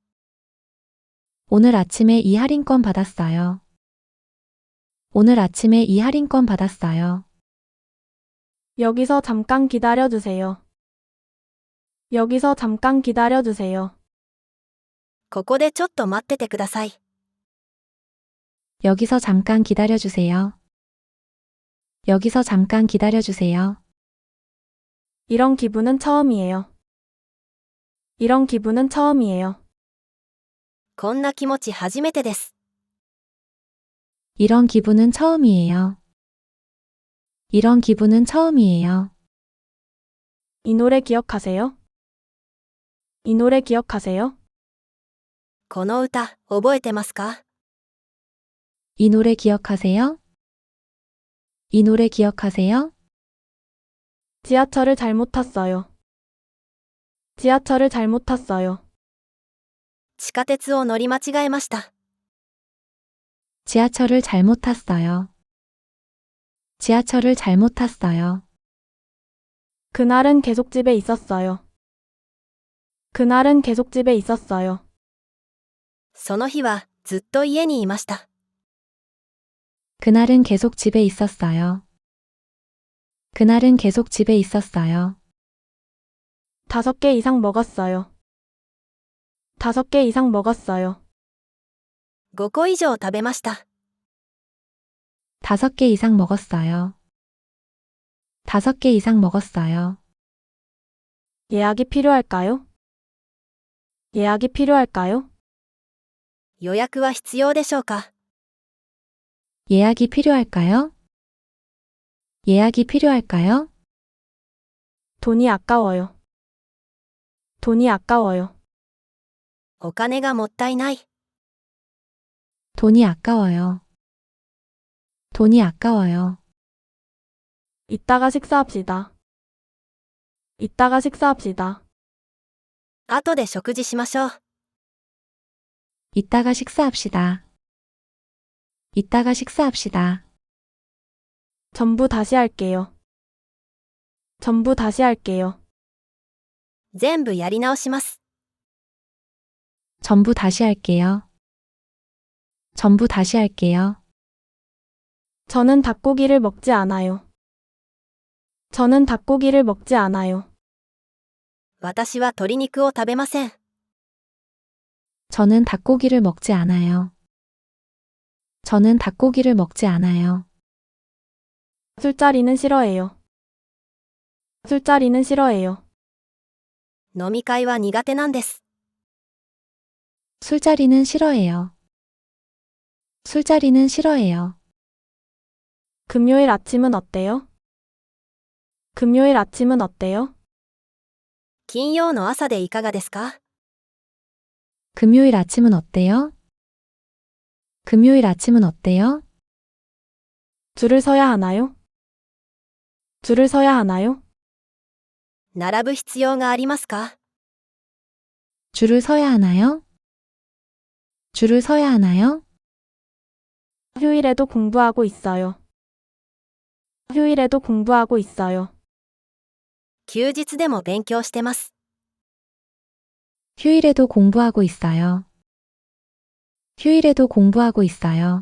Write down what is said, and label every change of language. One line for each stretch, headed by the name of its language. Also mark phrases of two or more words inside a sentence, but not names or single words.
Korean: 오늘 아침에 이 할인권 받았어요. 오늘 아침에 이 할인권 받았어요. 여기서 잠깐 기다려주세요. 여기서 잠깐 기다려주세요.
Japanese: ここでちょっと待っててください。
Korean: 여기서 잠깐 기다려주세요. 여기서 잠깐 기다려주세요. 이런 기분은 처음이에요. 이런 기분은 처음이에요.
Japanese: こんな気持ち初めてです。
Korean: 이런 기분은 처음이에요. 이런 기분은 처음이에요. 이 노래 기억하세요? 이 노래 기억하세요?
Japanese: この歌、覚えてますか？
Korean: 이 노래 기억하세요? 이 노래 기억하세요? 지하철을 잘못 탔어요. 지하철을 잘못 탔어요.
Japanese: 地下鉄を乗り間違えました。
Korean: 지하철을 잘못 탔어요. 지하철을 잘못 탔어요. 그날은 계속 집에 있었어요. 그날은 계속 집에 있었어요.
Japanese: その日はずっと家にいました。
Korean: 그날은 계속 집에 있었어요. 그날은 계속 집에 있었어요. 5개 이상 먹었어요. 5개 이상 먹었어요.
Japanese: 5 個以上食べました。
Korean: 5개 이상 먹었어요. 5개 이상 먹었어요. 예약이 필요할까요? 예약이 필요할까요?
Japanese: 予約は必要でしょうか？
Korean: 예약이 필요할까요? 예약이 필요할까요? 돈이 아까워요. 돈이 아까워요.
Japanese: お金がもったいない。
Korean: 돈이 아까워요. 돈이 아까워요. 이따가 식사합시다. 이따가 식사합시다.
Japanese: 後で食事しましょう。
Korean: 이따가 식사합시다. 이따가 식사합시다. 전부 다시 할게요. 전부 다시 할게요.
Japanese: 全部やり直します。
Korean: 전부 다시 할게요. 전부 다시 할게요. 저는 닭고기를 먹지 않아요. 저는 닭고기를 먹지 않아요.
Japanese: 私は鶏肉を食べません。
Korean: 저는 닭고기를 먹지 않아요. 저는 닭고기를 먹지 않아요. 술자리는 싫어해요. 술자리는 싫어해요.
Japanese: 飲み会は苦手なんです。
Korean: 술자리는 싫어해요. 술자리는 싫어해요. 금요일 아침은 어때요? 금요일 아침은 어때요?
Japanese: 金曜の朝でいかがですか？
Korean: 금요일 아침은 어때요? 금요일 아침은 어때요? 줄을 서야 하나요? 줄을 서야 하나요?
Japanese: 並ぶ必要がありますか？
Korean: 줄을 서야 하나요? 줄을 서야 하나요? 휴일에도 공부하고 있어요. 휴일에도 공부하고 있어요.
Japanese: 休日でも勉強してます。
Korean: 휴일에도 공부하고 있어요. 휴일에도 공부하고 있어요.